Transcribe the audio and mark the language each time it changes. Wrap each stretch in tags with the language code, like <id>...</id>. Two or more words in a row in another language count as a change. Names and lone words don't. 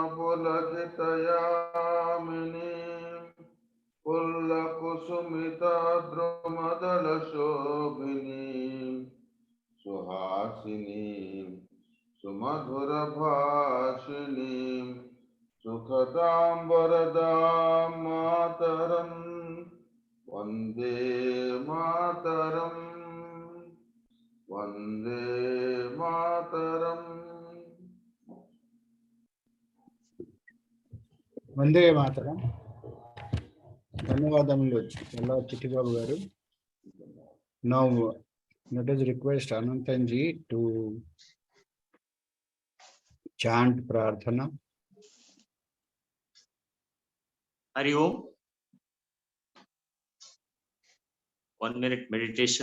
<bn>পুলকিতযামিনী, পুল্লকুসুমিত দ্রুমদল শোভিনী, সুহাসিনী, সুমধুর ভাষিণী, সুখদাং বরদাং মাতরম্, বন্দে মাতরম্, বন্দে মাতরম্. বন্দে মাতরম্.</bn> <te>ధన్యవాదములు చల్లా చిట్టిబాబు గారు.</te> <en>Now let us request Anantanji to chant Prarthana.</en> <sa>हरि ॐ.</sa> <en>1 minute meditation.</en>